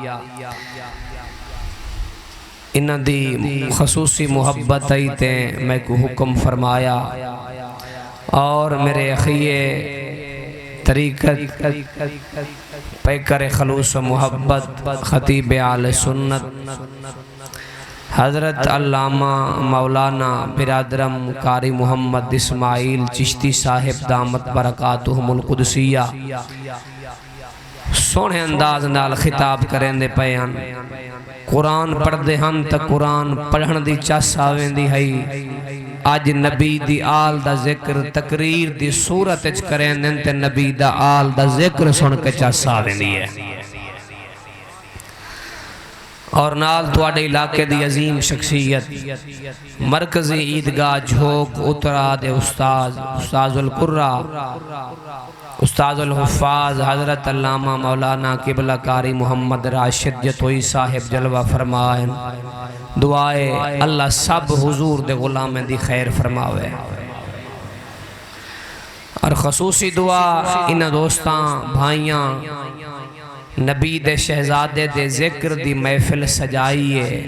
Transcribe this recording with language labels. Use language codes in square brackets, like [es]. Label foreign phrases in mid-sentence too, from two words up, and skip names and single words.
[skr] انہاں دی خصوصی محبت آئی تے میں کوں حکم فرمایا. اور میرے اخی طریقت پیکر خلوص و محبت خطیب اہل سنت حضرت علامہ مولانا برادرم قاری محمد اسماعیل چشتی صاحب [ar] دامت بركاتهم القدسية [skr] سوہݨے انداز نال خطاب کریندے پئے ہن. قرآن پڑھدے ہن تاں قرآن پڑھݨ دی چس آویندی ہے. اج نبی دی آل دا ذکر تقریر دی صورت چ کریندے تے نبی دا آل دا ذکر سن کے چس آویندی ہے. اور نال تہاڈے علاقے دی عظیم شخصیت مرکزی عیدگاہ جھوک اترا دے استاذ القراء استاذ الحفاظ حضرت علامہ مولانا قبلہ قاری محمد راشد جتوئی صاحب جلوہ فرمائے. دعا اے اللہ سب حضور دے غلامیں دی خیر فرماوے. اور خصوصی دعا اِنہاں دوستاں بھائیاں نبی دے شہزادے دے ذکر دی محفل سجائی.